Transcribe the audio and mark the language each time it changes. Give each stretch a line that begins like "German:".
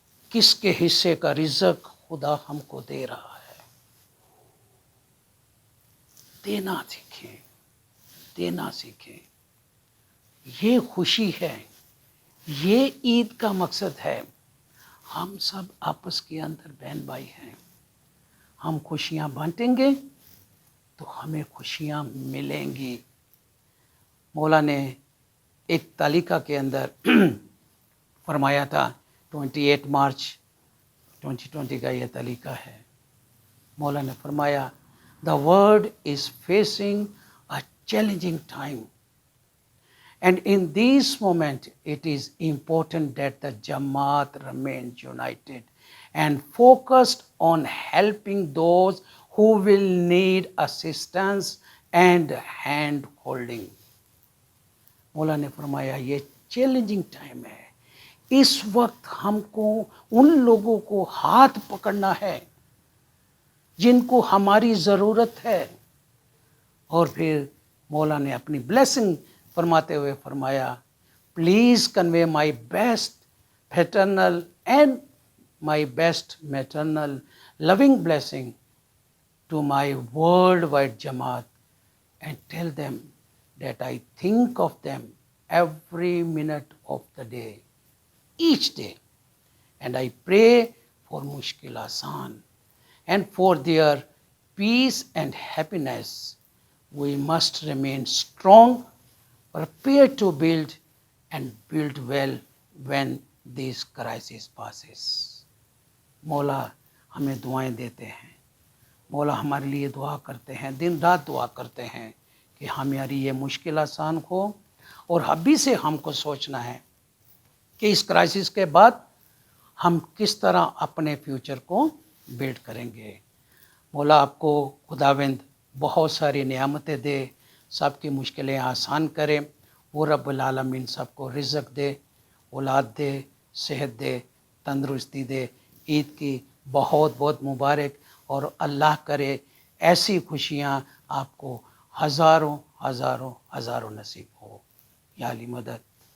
Urdu: کس کے حصے کا رزق خدا ہم کو دے رہا ہے۔ دینا سیکھیں، دینا سیکھیں۔ یہ خوشی ہے، یہ عید کا مقصد ہے۔ ہم سب آپس کے اندر بہن بھائی ہیں، ہم خوشیاں بانٹیں گے تو ہمیں خوشیاں ملیں گی۔ مولا نے ایک تالیکہ کے اندر فرمایا تھا، 28 مارچ 2020 کا یہ تالیکہ ہے۔ مولا نے فرمایا
English: The world is facing a challenging time. And in this moment, it is important that the Jamaat remains united and focused on helping those who will need assistance and hand holding.
Urdu: مولا نے فرمایا یہ challenging time ہے، اس وقت ہم کو ان لوگوں کو ہاتھ پکڑنا ہے جن کو ہماری ضرورت ہے۔ اور پھر مولا نے اپنی بلیسنگ فرماتے ہوئے فرمایا،
English: please convey my best paternal and my best maternal loving blessing to my world wide Jamaat and tell them that I think of them every minute of the day, each day, and I pray for
Urdu: مشکل آسان
English: and for their peace and happiness. We must remain strong, prepared to build and build well when this crisis passes.
Urdu: مولا ہمیں دعائیں دیتے ہیں، مولا ہمارے لیے دعا کرتے ہیں، دن رات دعا کرتے ہیں کہ ہماری یہ مشکل آسان ہو۔ اور ابھی سے ہم کو سوچنا ہے کہ اس کرائسس کے بعد ہم کس طرح اپنے فیوچر کو بلڈ کریں گے۔ مولا آپ کو خداوند بہت ساری نعمتیں دے، سب کی مشکلیں آسان کرے، وہ رب العالمین سب کو رزق دے، اولاد دے، صحت دے، تندرستی دے۔ عید کی بہت بہت مبارک، اور اللہ کرے ایسی خوشیاں آپ کو ہزاروں ہزاروں ہزاروں نصیب ہو۔ یا علی مدد۔